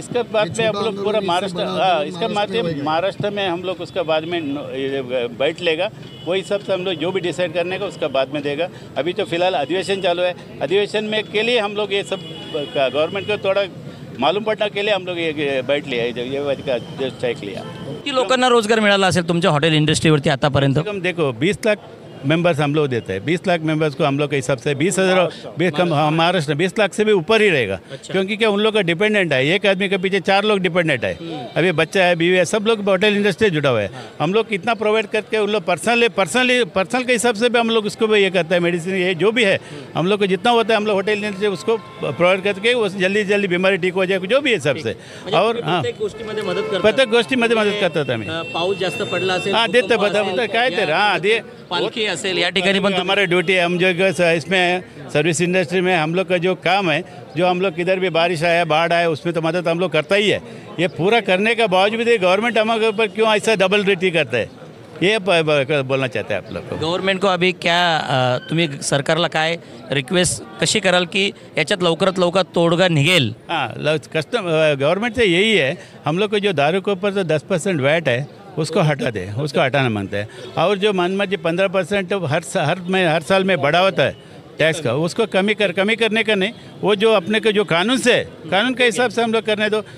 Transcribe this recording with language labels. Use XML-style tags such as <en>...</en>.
<hi>इसके बाद में हम लोग पूरा महाराष्ट्र में हम लोग उसका बाद में बैठ लेगा, वही सब से हम लोग जो भी डिसाइड करने का उसका बाद में देगा। अभी तो फिलहाल अधिवेशन चालू है, अधिवेशन में के लिए हम लोग ये सब गवर्नमेंट को थोड़ा मालूम पडने के लिए हम लोग ये बैठ लिया, ये चेक लिया</hi> <mr>किती लोकांना रोजगार मिळाला असेल तुमच्या हॉटेल इंडस्ट्रीवरती आतापर्यंत?</mr> <hi>देखो 20 लाख मेंबर्स हम लोग देते हैं। 20 लाख मेंबर्स को हम लोग के हिसाब से 20,000 महाराष्ट्र 20 लाख से भी ऊपर ही रहेगा। क्योंकि क्या उन लोग का डिपेंडेंट है, एक आदमी के पीछे 4 लोग डिपेंडेंट है। अभी बच्चा है, बीवी है, सब लोग होटल इंडस्ट्री जुड़ा हुआ है। हम लोग कितना प्रोवाइड करके उन लोग पर्सनल के हिसाब से भी हम लोग उसको भी ये करते हैं। मेडिसिन ये जो भी है हम लोग को जितना होता है हम लोग होटल इंडस्ट्री उसको प्रोवाइड करके उस जल्दी बीमारी ठीक हो जाए, जो भी है सबसे।</hi> <mr>और हाँ, प्रत्येक गोष्टीमध्ये मदत करतात आम्ही। पाऊस जास्त पडला असेल, हाँ देते बता काय ते हाँ दे पालखी असेल या ठिकाणी पण</mr> <hi>हमारे ड्यूटी है। हम जो इसमें सर्विस इंडस्ट्री में हम लोग का जो काम है, जो हम लोग किधर भी बारिश आया बाढ़ आया उसमें तो मदद हम लोग करता ही है। ये पूरा करने का बावजूद भी गवर्नमेंट हमारे ऊपर क्यों ऐसा डबल रेटी करता है, ये बोलना चाहते हैं आप लोग को। गव्हर्नमेंट को अभी क्या</hi> <mr>तुम्ही सरकारला काय रिक्वेस्ट कशी कराल की याच्यात लवकरात लवकर तोडगा निघेल?</mr> <hi>हाँ गवर्नमेंट से यही है, हम लोग को जो दारू के ऊपर जो 10% वैट है उसको हटा दे, उसको हटाना मानते हैं। और जो मान जी 15% हर साल में बढ़ा होता है टैक्स का, उसको कमी करने का नहीं, वो जो अपने को जो कानून के हिसाब से हम लोग करने दो।</hi>